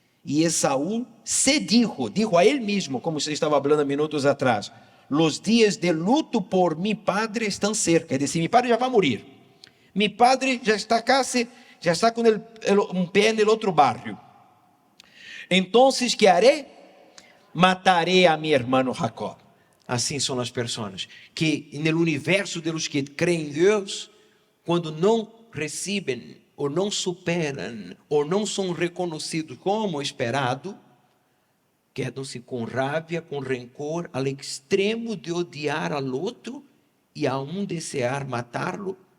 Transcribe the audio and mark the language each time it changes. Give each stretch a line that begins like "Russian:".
Portuguese: E Esaú se dijo a ele mesmo, como você estava falando minutos atrás,
Spanish: los dias de luto por mi padre
Portuguese: estão cerca, é dizer, mi padre já vai morrer, mi padre já está com um pé no outro barrio. Então, que haré?
Spanish: Mataré a mi hermano Jacob.
Portuguese: Assim são as pessoas que no universo de los que creem em Deus, quando não recebem ou não superam ou não são reconhecidos como esperado, quedam-se com raiva, com rancor, ao extremo de odiar ao outro e a desejar matá-lo.